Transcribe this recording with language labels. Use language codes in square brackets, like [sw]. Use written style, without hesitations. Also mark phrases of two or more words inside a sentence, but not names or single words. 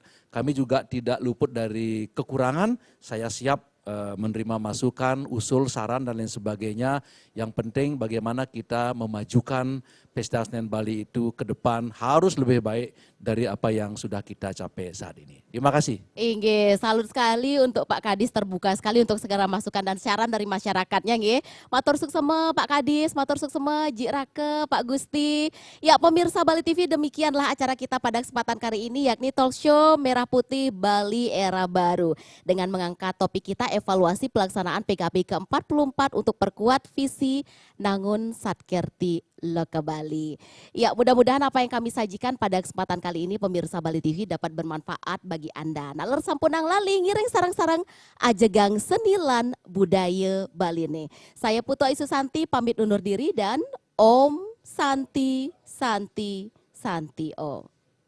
[id] Kami juga tidak luput dari kekurangan, saya siap menerima masukan, usul, saran dan lain sebagainya. Yang penting bagaimana kita memajukan Pesta Kesenian Bali itu ke depan harus lebih baik dari apa yang sudah kita capai saat ini. Terima kasih. Inggih, salut sekali untuk Pak Kadis, terbuka sekali untuk segala masukan dan saran dari masyarakatnya nggih. [ban] Matur suksema Pak Kadis, matur suksema Jik Rake, Pak Gusti. [id] Ya pemirsa Bali TV, demikianlah acara kita pada kesempatan kali ini, yakni [en] talk show [id] Merah Putih Bali Era Baru. Dengan mengangkat topik kita evaluasi pelaksanaan PKB ke-44 untuk perkuat visi Nangun Satkerti Loka Bali. Ya, mudah-mudahan apa yang kami sajikan pada kesempatan kali ini pemirsa Bali TV dapat bermanfaat bagi Anda. [ban] Nalar sampunang lali ngiring sarang-sarang ajegang senilan budaya Bali nih. [id] Saya Putu Ayu Susanti pamit undur diri dan [sa] Om Santi Santi Santi Om.